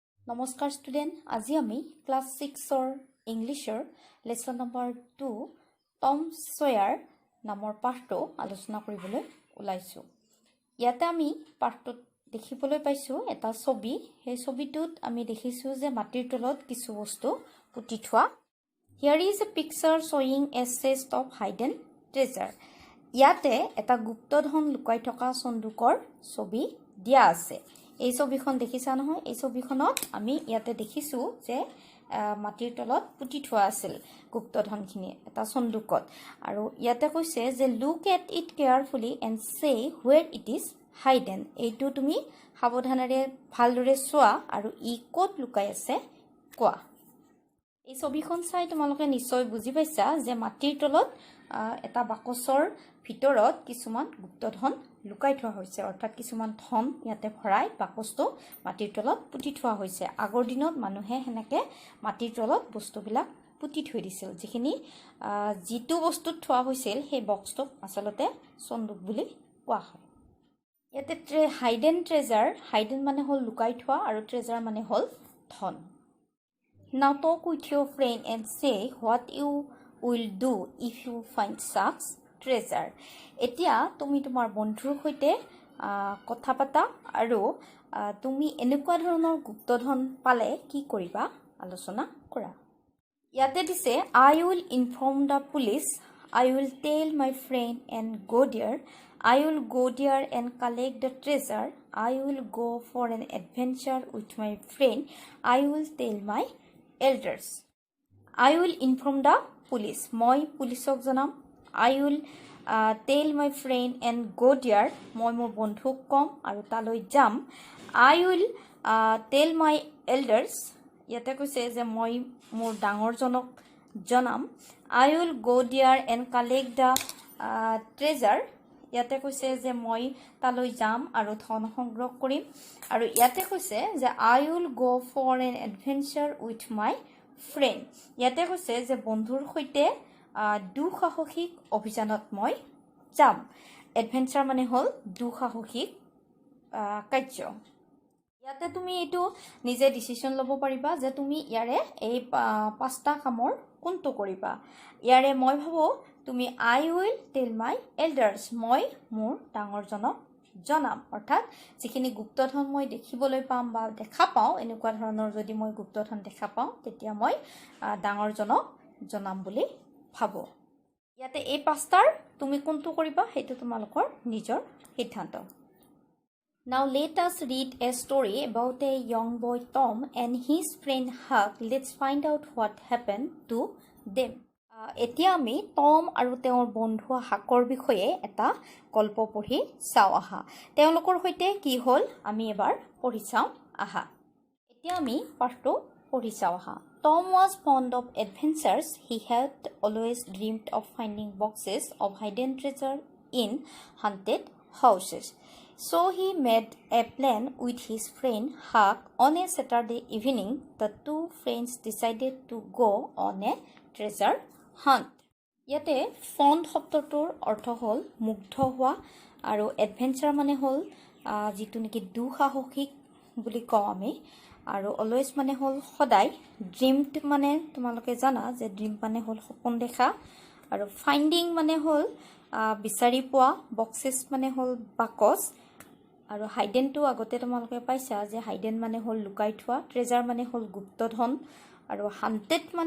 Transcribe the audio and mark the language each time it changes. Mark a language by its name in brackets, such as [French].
[Assamese] নমস্কাৰ ষ্টুডেণ্ট, আজি আমি ক্লাছ 6ৰ ইংলিছৰ লেসন নম্বৰ 2 টম সয়াৰ নামৰ পাঠটো আলোচনা কৰিবলৈ ওলাইছো। ইয়াতে আমি পাঠটোত দেখিবলৈ পাইছো এটা ছবি। সেই ছবিটোত আমি দেখিছো যে মাটিৰ তলত কিছু বস্তু পুতি থোৱা। [English] Here is a picture showing a chest of hidden treasure. [Assamese] ইয়াতে এটা গুপ্তধন লুকাই থকা সন্দুকৰ ছবি দিয়া আছে। এই ছবিখন দেখিছা নহয়? এই ছবিখনত আমি ইয়াতে দেখিছো যে মাটিৰ তলত পুতি থোৱা আছিল গুপ্তধনখিনি এটা সন্দুকত। আৰু ইয়াতে কৈছে যে [English] look at it carefully and say where it is hidden. [Assamese] এইটো তুমি সাৱধানেৰে ভালদৰে চোৱা আৰু ই ক'ত লুকাই আছে কোৱা। এই ছবিখন চাই তোমালোকে নিশ্চয় বুজি পাইছা যে মাটিৰ তলত এটা বাকচৰ ভিতৰত কিছুমান গুপ্তধন লুকাই থোৱা হৈছে, অৰ্থাৎ কিছুমান ধন ইয়াতে ভৰাই বাকচটো মাটিৰ তলত পুতি থোৱা হৈছে। আগৰ দিনত মানুহে হেনেকে মাটিৰ তলত বস্তুবিলাক পুতি থৈ দিছিল। যিটো বস্তুত থোৱা হৈছিল সেই বক্সটোক আচলতে সন্দুক বুলি কোৱা হয়। ইয়াতে হাইডেন ট্ৰেজাৰ, হাইডেন মানে হ'ল লুকাই থোৱা আৰু ট্ৰেজাৰ মানে হ'ল ধন। [English] Now talk with your friend and say what you will do if you find such treasure. [Assamese] এতিয়া তুমি তোমাৰ বন্ধুৰ সৈতে কথা পাতা আৰু তুমি এনেকুৱা ধৰণৰ গুপ্তধন পালে কি কৰিবা আলোচনা কৰা। ইয়াতে দিছে [English] I will inform the police, I will tell my friend and go there, I will go there and collect the treasure, I will go for an adventure with my friend, I will tell my elders. I will inform the police. [Assamese] মই পুলিচক জনাম। [English] I will tell my friend and go there. [Assamese] মই মোৰ বন্ধুক কম আৰু তালৈ যাম। [English] I will tell my elders. [Assamese] ইয়াতে কৈছে যে মই মোৰ ডাঙৰজনক জনাম। [English] I will go there and collect the treasure. [Assamese] ইয়াতে কৈছে যে মই তালৈ যাম আৰু ধন সংগ্ৰহ কৰিম। আৰু ইয়াতে কৈছে যে [English] I will go for an adventure with my friend. [Assamese] ইয়াতে কৈছে যে বন্ধুৰ সৈতে দুঃসাহসিক অভিযানত মই যাম। এডভেঞ্চাৰ মানে হ'ল দুঃসাহসিক কাৰ্য। ইয়াতে তুমি এইটো নিজে ডিসিশন ল'ব পাৰিবা যে তুমি ইয়াৰে এই পাঁচটা কামৰ কোনটো কৰিবা। ইয়াৰে মই ভাবো তুমি [English] I will tell my elders, [Assamese] মই মোৰ ডাঙৰজনক জনাম। অৰ্থাৎ যিখিনি গুপ্তধন মই দেখিবলৈ পাম বা দেখা পাওঁ, এনেকুৱা ধৰণৰ যদি মই গুপ্তধন দেখা পাওঁ তেতিয়া মই ডাঙৰজনক জনাম বুলি ভাবো। ইয়াতে এই পাঁচটাৰ তুমি কোনটো কৰিবা সেইটো তোমালোকৰ নিজৰ সিদ্ধান্ত। [English] Now let us read a story about a young boy Tom and his friend Huck. Let's find out what happened to them. [Assamese] এতিয়া আমি টম আৰু তেওঁৰ বন্ধু হাকৰ বিষয়ে এটা গল্প পঢ়ি চাওঁ আহা। তেওঁলোকৰ সৈতে কি হ'ল আমি এবাৰ পঢ়ি চাওঁ আহা। এতিয়া আমি পাঠটো পঢ়ি চাওঁ আহা। [English] Tom was fond of adventures. He had always dreamed of finding boxes of hidden treasure in haunted houses. So he made a plan with his friend Huck. On a Saturday evening, the two friends decided to go on a treasure hunt. [Assamese] ইয়াতে fond শব্দটোৰ অৰ্থ হ'ল মুগ্ধ হোৱা আৰু adventure মানে হ'ল যিটো নেকি দুঃসাহসিক বুলি কওঁ আমি, আৰু অলৱেজ মানে হ'ল সদায়, ড্ৰিমড মানে তোমালোকে জানা যে ড্ৰিম মানে হ'ল সপোন দেখা, আৰু ফাইণ্ডিং মানে হ'ল বিচাৰি পোৱা, বক্সেছ মানে হ'ল বাকচ, আৰু হাইডেনটো আগতে তোমালোকে পাইছা যে হাইডেন মানে হ'ল লুকাই থোৱা, ট্ৰেজাৰ মানে হ'ল গুপ্তধন, আৰু হান্টেড